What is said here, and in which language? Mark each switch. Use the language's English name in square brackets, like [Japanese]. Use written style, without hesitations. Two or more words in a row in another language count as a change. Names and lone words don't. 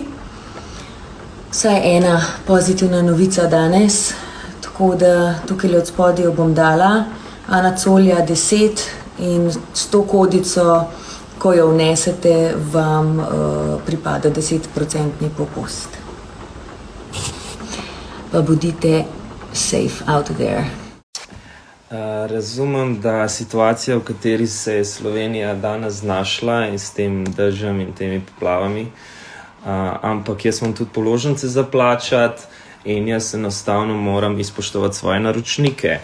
[Slovenian] Vsaj ena pozitivna novica danes, tako da tukaj od spodaj jo bom dala. Ana Colja 10 in s to kodico, ko jo vnesete, vam pripada 10% popust. Pa bodite [English] safe out there. [Slovenian] Razumem, da situacija, v kateri se je Slovenija danes znašla in s tem dežjem in temi poplavami, ampak jaz imam tudi položnice za plačati in jaz enostavno moram izpoštovati svoje naročnike.